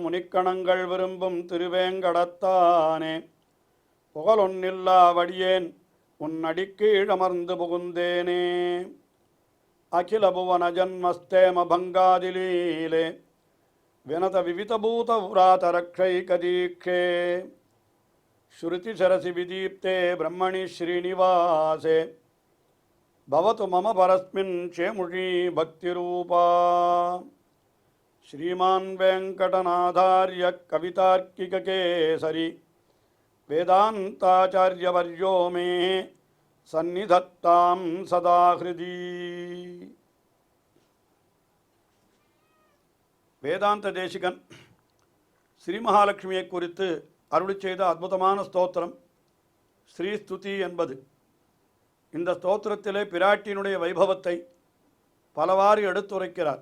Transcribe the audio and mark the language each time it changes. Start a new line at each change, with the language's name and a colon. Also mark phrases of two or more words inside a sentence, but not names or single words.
Tamil: முனிக்கணங்கள் விரும்பும் திருவேங்கடத்தானே புகழொன்னில்லா வடியேன் உன் அடிக்கீழமர்ந்து புகுந்தேனே
Sanskrit: अखिल भुवन जन्मस्थेम भङ्गादिलीले विनत विविधभूत व्रातरक्षैकदीक्षे श्रुतिशिरसि विदीप्ते ब्रह्मणि श्रीनिवासे भवतु मम परस्मिन् शेमुषी भक्तिरूपा श्रीमान् वेंकटनाथार्य कवितार्किककेसरी वेदान्ताचार्यवर्यो मे सन्निधत्तां सदा हृदि
Tamil: வேதாந்த தேசிகன் ஸ்ரீ மகாலட்சுமியை குறித்து அருளிச் செய்த அற்புதமான ஸ்தோத்திரம் ஸ்ரீஸ்துதி என்பது. இந்த ஸ்தோத்திரத்திலே பிராட்டியினுடைய வைபவத்தை பலவாறு எடுத்துரைக்கிறார்.